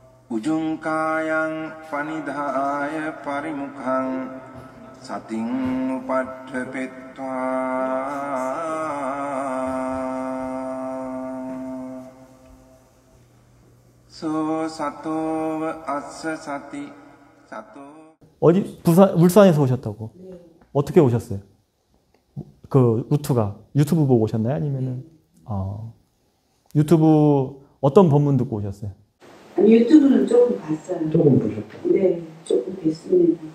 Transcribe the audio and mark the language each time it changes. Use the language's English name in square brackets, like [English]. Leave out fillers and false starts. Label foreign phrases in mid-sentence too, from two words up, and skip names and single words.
[Pali] Ujungkayang panidhaya parimukhang sating upadhepetva so sato assa sati sato. [Korean] 어디 울산에서 오셨다고? 네. 어떻게 오셨어요? 그 루트가 유튜브 보고 오셨나요? 아니면은 유튜브 어떤 법문 듣고 오셨어요? 아니, 유튜브는 조금 봤어요. 조금 보셨다. 네, 조금 뵀습니다.